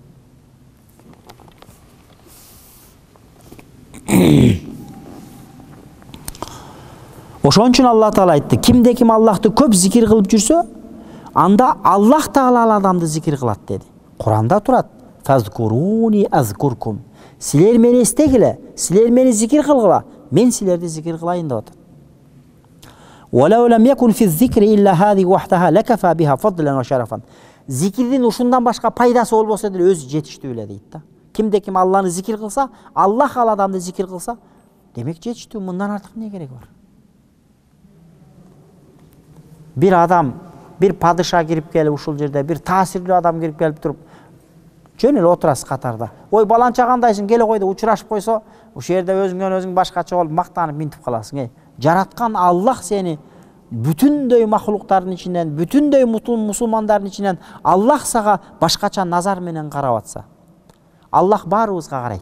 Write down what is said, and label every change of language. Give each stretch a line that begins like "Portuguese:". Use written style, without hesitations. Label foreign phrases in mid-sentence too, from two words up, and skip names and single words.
Kyrgyz: Ошон үчүн Алла Таала айтты: кимде ким Аллахты көп зикир кылып жүрсө, анда Аллах Таала ал адамды зикир кылат деди. Куранда турат:
Arabic: "فاذكروني أذكركم."
Kyrgyz: Силер мени эстегиле, силер мени зикир кылгыла, мен силерди зикир кылайын деп атат.
Arabic: "ولو لم يكن في الذكر إلا هذه وحدها لكفى بها فضلا وشرفا."
Kyrgyz: Зикирдин ушундан башка пайдасы болбосо деле өзү жетиштүү эле дейт да. Кимде ким Алланы зикир кылса, Аллах ал адамды зикир кылса, демек жетиштүү, мындан артык эмне керек бар?
Turkish: Bir adam, bir padışa girip gelip
Kyrgyz: ушул жерде, bir таасирлүү адам кирип келип туруп, жөн эле отурасыз катарда. Ой, баланча кандайсың, келе кой деп учурашып койсо, ушул жерде өзүңдөн өзүң башкача болуп мактанып минтип каласың. Жараткан Аллах сени бүтүндөй махлуктардын ичинен, бүтүндөй мусулмандардын ичинен Аллах сага башкача назар менен карап атса, Аллах баарыбызга карайт.